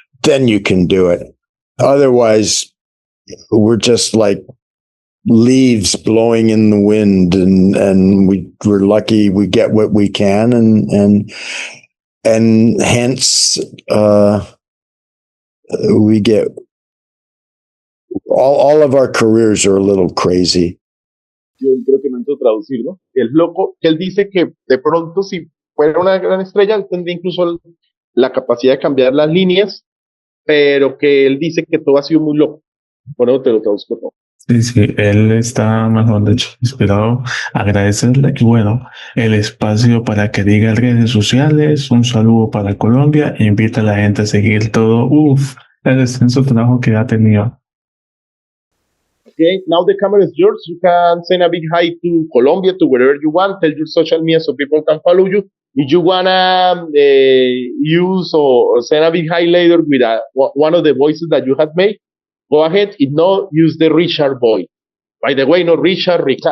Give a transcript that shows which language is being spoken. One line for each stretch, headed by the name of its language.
English: Then you can do it. Otherwise, we're just like leaves blowing in the wind, and we're lucky we get what we can, and hence we get all of our careers are a little crazy.
Spanish: Yo creo que no intento traducir, ¿no? El loco, que él dice que de pronto si fuera una gran estrella, él tendría incluso la capacidad de cambiar las líneas, pero que él dice que todo ha sido muy loco. Bueno, te lo traduzco todo. Sí, él está, mejor dicho, inspirado. Agradecerle y bueno, el espacio para que diga redes sociales, un saludo para Colombia e invita a la gente a seguir todo, el extenso trabajo que ha tenido.
English: Okay, now the camera is yours. You can send a big hi to Colombia, to wherever you want. Tell your social media so people can follow you. If you wanna use or send a big hi later with one of the voices that you have made, go ahead. If not, use the Richard boy. By the way, no Richard.